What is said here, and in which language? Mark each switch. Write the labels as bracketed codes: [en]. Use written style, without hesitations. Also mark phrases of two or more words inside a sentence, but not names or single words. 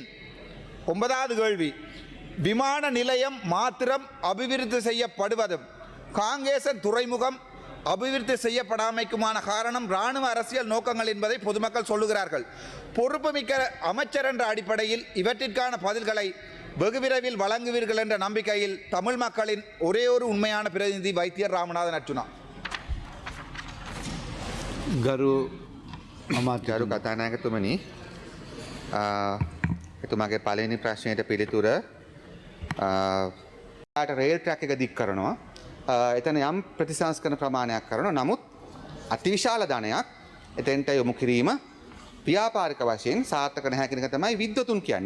[ta] 9வது கேள்வி, விமான நிலையம் மாத்திரம் அபிவிருத்தி செய்யப்படுவதும் காங்கேசன் துறைமுகம் அபிவிருத்தி செய்யப்படாமைக்குமான காரணம் இராணுவ அரசியல் நோக்கங்கள் என்பதை பொதுமக்கள் சொல்லுகிறார்கள். பொறுப்புமிக்க அமைச்சர் என்ற அடிப்படையில் இவற்றிற்கான பதில்களை வெகு விரைவில் வழங்குவீர்கள் என்ற நம்பிக்கையில் தமிழ் மக்களின் ஒரே ஒரு உண்மையான பிரதிநிதி வைத்தியர் ராமநாதன் அர்ச்சுனா. [si] ගරු අමාත්‍ය ගරු කතානායකතුමනි, එතුමාගේ පළවෙනි ප්‍රශ්නයට පිළිතුර [en] rail track [si] එක දික් කරනවා. එතන යම් ප්‍රතිසංස්කරණ ප්‍රමාණයක් කරනවා. නමුත් අතිවිශාල ධනයක් එතෙන්ට යොමු කිරීම ව්‍යාපාරික වශයෙන් සාර්ථක නැහැ කියන එක තමයි විද්වතුන් කියන්නේ.